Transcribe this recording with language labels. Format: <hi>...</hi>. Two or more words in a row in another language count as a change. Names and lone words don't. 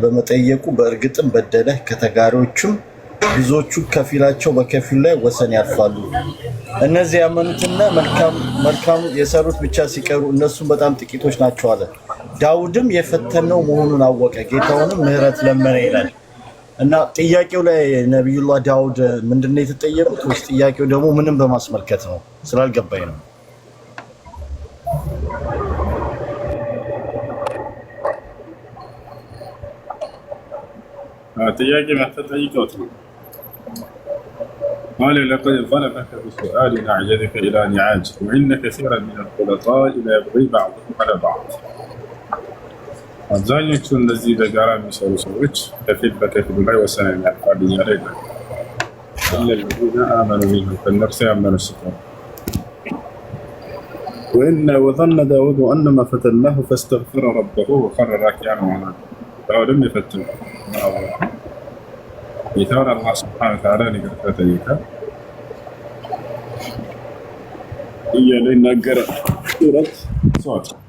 <am>በመጠየቁ በእርግጥም በደለህ ከተጋሪዎቹም ብዙዎቹ ከፊላቸው በከፊል ላይ ወሰን ያልፋሉ። እነዚህ ያመኑትና መልካም የሰሩት ብቻ ሲቀሩ እነሱም በጣም ጥቂቶች ናቸው አለ። ዳውድም የፈተነው መሆኑን አወቀ፣ ጌታውንም ምህረት ለመነ ይላል። እና ጥያቄው ላይ ነብዩላህ ዳውድ ምንድነው የተጠየቁት? ወይስ ጥያቄው ደግሞ ምንም በማስመልከት ነው? ስላልገባኝ ነው። ጥያቄ ተጠይቀውት ነው።</am> <ar>قال لقد ظلمك بسؤال نعجتك إلى نعاج وإن كثيرا من الخلطاء لا يبغي بعضهم على بعض</ar> <am>አብዛኞቹ እነዚህ በጋራ የሚሰሩ ሰዎች ከፊል በከፊሉ ላይ ወሰን የሚያልፋሉ እያለ ይላል።</am> <ar>الذين آمنوا منهم</ar> <am>ከእነርሱ ያመኑ ሲሆን</am> <ar>وظن داود أنما فتناه فاستغفر ربه وخر راكعا وناب</ar> <am>ዳውድም የፈተነው ጌታውን አላህ</am> <ar>سبحانه وتعالى</ar> <am>ይቅርታ ጠየቀ እያለ ይናገራል። ሱረት ሷድ</am>